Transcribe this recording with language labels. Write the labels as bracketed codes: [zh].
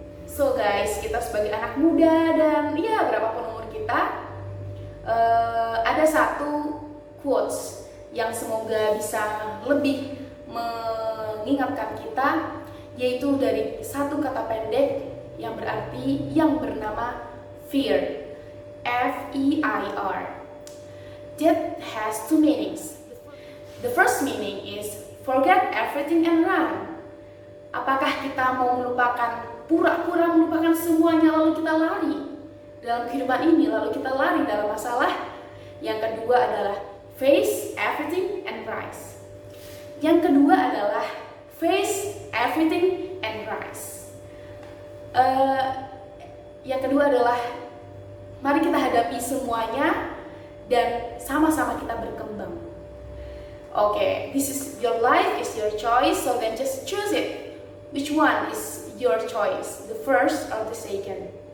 [en] So guys, [id] kita sebagai anak muda dan ya berapapun umur kita, ada satu quotes yang semoga bisa lebih mengingatkan kita, yaitu dari satu kata pendek yang bernama fear, F-E-I-R. [en] That has two meanings. The first meaning is forget everything and run. [id] Apakah kita mau pura-pura melupakan semuanya lalu kita lari dalam kehidupan ini, lalu kita lari dalam masalah? Yang kedua adalah [en] face everything and rise. [id] Yang kedua adalah [en] face everything and rise. [id] Yang kedua adalah mari kita hadapi semuanya dan sama-sama kita berkembang. [en] Okay, this is your life, is your choice, so then just choose it. Which one is your choice, the first or the second?